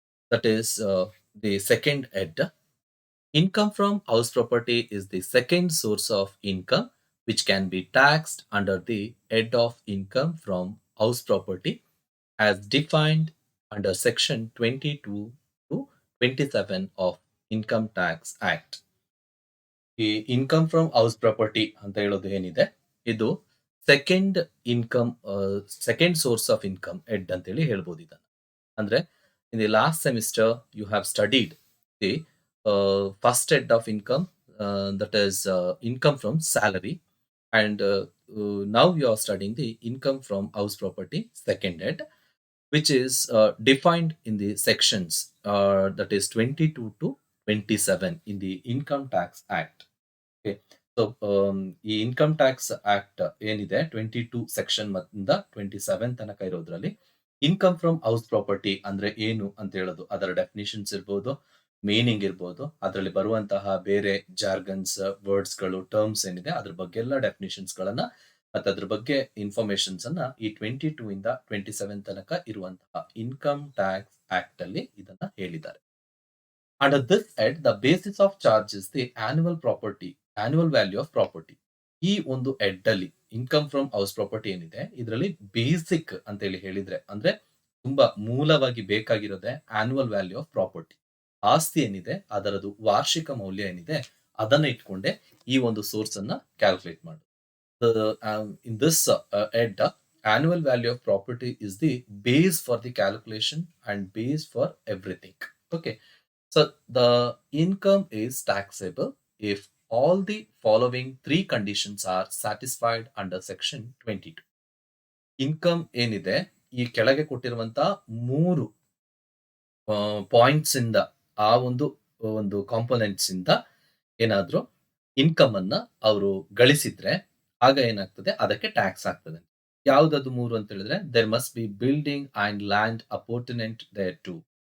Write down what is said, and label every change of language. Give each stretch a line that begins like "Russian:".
English: That is the second head. Income from house property is the second source of income which can be taxed under the head of income from house property as defined under section 22 to 27 of Income Tax Act.
Kannada: ಈ income from house property ಅಂತ ಹೇಳೋದು ಏನಿದೆ ಇದು second income
English: second source of income head
Kannada: ಅಂತೇಳಿ ಹೇಳ್ಬೋದು ಇದನ್ನು.
English: ಅಂದ್ರೆ in the last semester you have studied the first head of income, that is income from salary, and now you are studying the income from house property second head, which is defined in the sections that is 22 to 27 in the Income Tax Act. Okay.
Kannada: So ಈ income tax act ಏನಿದೆ 22 section ಇಂದ 27 ತನಕ ಇರೋದ್ರಲ್ಲಿ income from house property ಅಂದ್ರೆ ಏನು ಅಂತ ಹೇಳೋದು, ಅದರ definitions ಇರ್ಬೋದು, ಮೀನಿಂಗ್ ಇರ್ಬೋದು, ಅದರಲ್ಲಿ ಬರುವಂತಹ ಬೇರೆ ಜಾರ್ಗನ್ಸ್, ವರ್ಡ್ಸ್ಗಳು, ಟರ್ಮ್ಸ್ ಏನಿದೆ ಅದ್ರ ಬಗ್ಗೆ ಎಲ್ಲ ಡೆಫಿನಿಷನ್ಸ್ ಗಳನ್ನ ಮತ್ತೆ ಅದ್ರ ಬಗ್ಗೆ ಇನ್ಫಾರ್ಮೇಶನ್ಸ್ ಅನ್ನ ಈ 22 ಇಂದ 27 ತನಕ ಇರುವಂತಹ ಇನ್ಕಮ್ ಟ್ಯಾಕ್ಸ್ ಆಕ್ಟ್ ಅಲ್ಲಿ ಇದನ್ನ ಹೇಳಿದ್ದಾರೆ.
English: Under this head, the basis of charge is the annual value of property.
Kannada: ಈ ಒಂದು ಹೆಡ್ ಅಲ್ಲಿ ಇನ್ಕಮ್ ಫ್ರಮ್ ಹೌಸ್ ಪ್ರಾಪರ್ಟಿ ಏನಿದೆ ಇದರಲ್ಲಿ ಬೇಸಿಕ್ ಅಂತ ಹೇಳಿ ಹೇಳಿದ್ರೆ ಅಂದ್ರೆ ತುಂಬಾ ಮೂಲವಾಗಿ ಬೇಕಾಗಿರೋದೆ ಆನ್ಯುವಲ್ ವ್ಯಾಲ್ಯೂ ಆಫ್ ಪ್ರಾಪರ್ಟಿ. ಆಸ್ತಿ ಏನಿದೆ ಅದರದು ವಾರ್ಷಿಕ ಮೌಲ್ಯ ಏನಿದೆ ಅದನ್ನ ಇಟ್ಕೊಂಡೆ ಈ ಒಂದು ಸೋರ್ಸ್ ಅನ್ನ ಕ್ಯಾಲ್ಕುಲೇಟ್ ಮಾಡೋದು.
English: In this head, annual value of property is the base for the calculation and base for everything. Okay. So the income is taxable if all the following three conditions are satisfied under section 22.
Kannada: Income ಏನಿದೆ ಈ ಕೆಳಗೆ ಕೊಟ್ಟಿರುವಂತ ಮೂರು points ಇಂದ ಆ ಒಂದು ಒಂದು components ಇಂದ ಏನಾದ್ರೂ ಇನ್ಕಮ್ ಅನ್ನ ಅವರು ಗಳಿಸಿದ್ರೆ ಆಗ ಏನಾಗ್ತದೆ, ಅದಕ್ಕೆ ಟ್ಯಾಕ್ಸ್ ಆಗ್ತದೆ. ಯಾವ್ದದು ಮೂರು ಅಂತ ಹೇಳಿದ್ರೆ
English: There must be building and land appurtenant thereto.